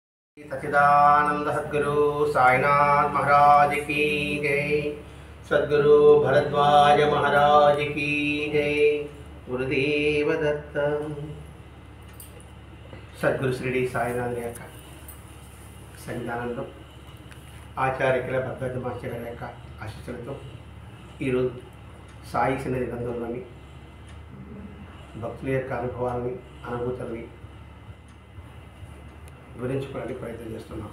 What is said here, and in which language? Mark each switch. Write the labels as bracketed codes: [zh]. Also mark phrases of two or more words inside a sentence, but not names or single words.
[hi] सच्चिदानंद सद्गुरु साईनाथ महाराज की जय। सद्गुरु भरद्वाज महाराज की जय। [mr] गुरुदेव दत्त। [te] सद्गुरु श्री साईनाथ యొక్క సన్నిధానంలో ఆచార్యకుల భద్రత మాస్టర్ గారి యొక్క ఆశీస్సులతో ఈరోజు సాయి సన్నిధి గ్రంథంలోని భక్తుల యొక్క అనుభవాలని అనుభూతులని వివరించుకోవడానికి ప్రయత్నం చేస్తున్నాం.